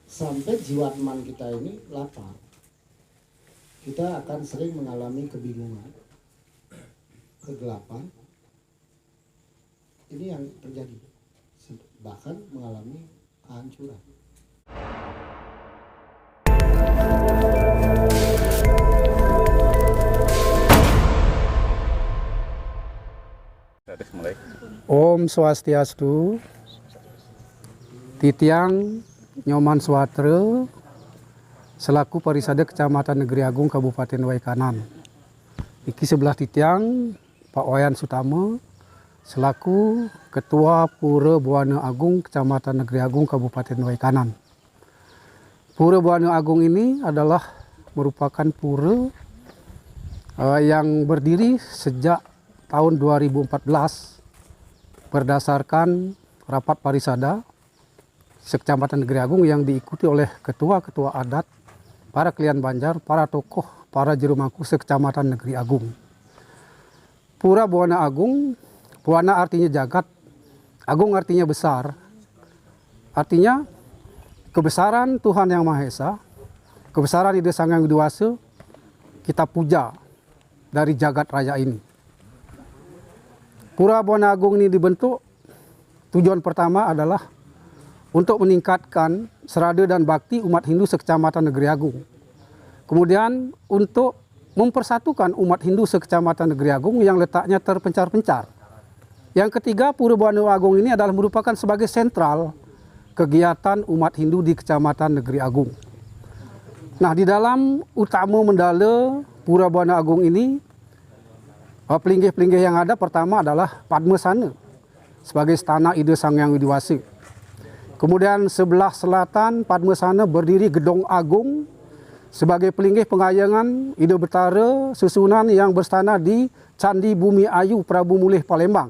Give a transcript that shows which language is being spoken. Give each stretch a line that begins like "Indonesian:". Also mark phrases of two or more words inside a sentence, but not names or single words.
Indonesian: sampai jiwatman kita ini lapar, kita akan sering mengalami kebingungan, kegelapan. Ini yang terjadi, bahkan mengalami kehancuran.
Balinese: Om Swastiastu.
Indonesian: Titiang Nyoman Swatre selaku Parisade Kecamatan Negeri Agung Kabupaten Waikanan. Iki sebelah titiang Pak Wayan Sutama selaku Ketua Pura Buana Agung Kecamatan Negeri Agung Kabupaten Waikanan. Pura Buana Agung ini adalah merupakan pura yang berdiri sejak tahun 2014 berdasarkan rapat parisada Sekecamatan Negeri Agung yang diikuti oleh ketua-ketua adat, para klien Banjar, para tokoh, para juru mangku Sekecamatan Negeri Agung. Pura Buana Agung, Buana artinya jagat, Agung artinya besar. Artinya kebesaran Tuhan Yang Maha Esa, kebesaran Ide Sang Hyang Widi Wasa kita puja dari jagat raya ini. Pura Buana Agung ini dibentuk, tujuan pertama adalah untuk meningkatkan serada dan bakti umat Hindu Sekecamatan Negeri Agung. Kemudian untuk mempersatukan umat Hindu Sekecamatan Negeri Agung yang letaknya terpencar-pencar. Yang ketiga, Pura Buana Agung ini adalah merupakan sebagai sentral kegiatan umat Hindu di Kecamatan Negeri Agung. Nah, di dalam utama mendala Pura Buana Agung ini, pelinggih-pelinggih yang ada pertama adalah Padmasana sebagai stana Ide Sang Hyang Widi Wasa. Kemudian sebelah selatan Padmasana berdiri Gedong Agung sebagai pelinggih pengayangan Ide Betara susunan yang berstana di Candi Bumi Ayu Prabu Mulih Palembang.